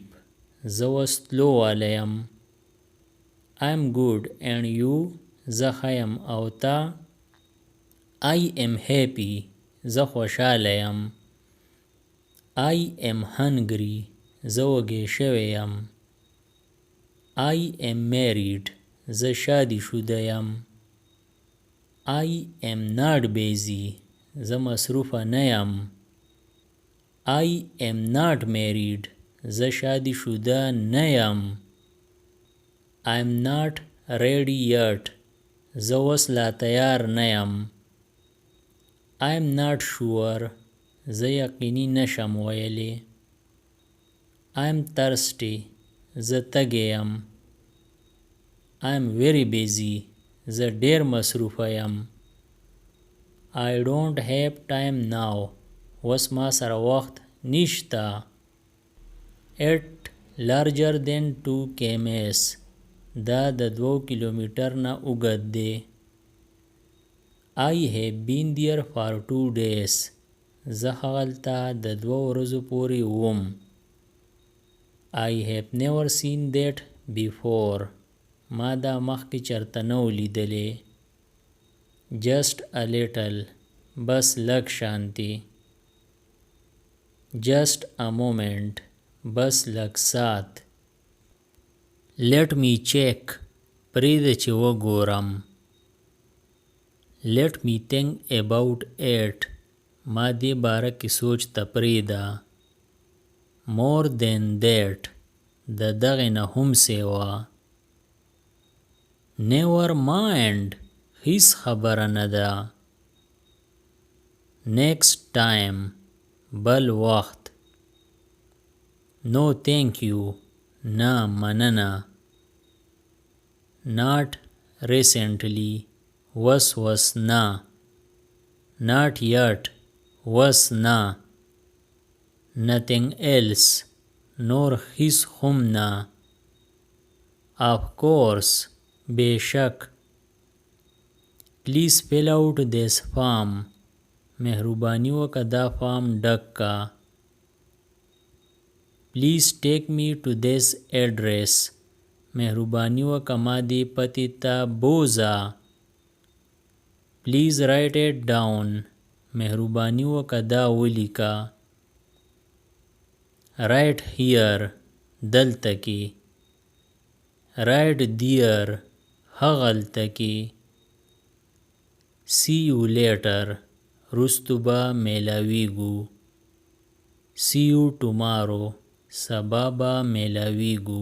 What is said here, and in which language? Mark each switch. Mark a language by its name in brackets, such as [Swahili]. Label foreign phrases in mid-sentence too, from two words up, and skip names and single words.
[Pashto] زه اوس تلو والی یم. [English] I am good and you. [Pashto] زه ښه یم او تا. [English] I am happy. [Pashto] زه خوشحاله یم. [English] I am hungry. [Pashto] زه وږی شوی یم. [English] I am married. [Pashto] زه شادي شوده یم. [English] I am not busy. [Pashto] زه مصروفه نه یم. [English] I am not married. [Pashto] زه شادي شوده نه یم. [English] I am not ready yet. [Pashto] زه اوس لا تیار نه یم. [English] I am not sure. [Pashto] زه یقیني نشم ویلی. [English] I am thirsty. [Pashto] زه تږی یم. [English] I am very busy. [Pashto] زه ډیر مصروفه یم. [English] I don't have time now. [Pashto] اوس ما سره وخت نشته. [English] It larger than 2 kms. [Pashto] دا د 2 کیلومتر نه اوږد دی. [English] I have been there for 2 days. [Pashto] زه هغلته د 2 ورځو پورې وم. [English] I have never seen that before. [Pashto] ما دا مخکې چرته نه و لیدلی. [English] just a little [Pashto] بس لږ شانتي. [English] just a moment [Pashto] بس لږ سات. [English] let me check [Pashto] پرېږده چې وګورم. [English] let me think about it [Pashto] ما دې باره کې سوچ ته پرېږده. [English] more than that [Pashto] د دغې نه هم سیوا. [English] never mind [Pashto] هیڅ خبره نه ده. [English] next time [Pashto] بل وخت. [English] no thank you [Pashto] نه مننه. [English] not recently [Pashto] وس نه. [English] not yet [Pashto] وس نه. [English] nothing else [Pashto] نور هیڅ هم نه. [English] of course بیشک. please fill out this form [Pashto] مهرباني وکړه دا فارم ډک کا. [English] please take me to this address [Pashto] مهرباني وکړه ما دې پتې ته بوځه. [English] please write it down [Pashto] مهرباني وکړه دا ولیکه. [English] right here [Pashto] دلته کې. [English] right there [Pashto] هغلته کې. [English] see you later [Pashto] رستو به میلاویږو. [English] see you tomorrow [Pashto] سبا به میلاویږو.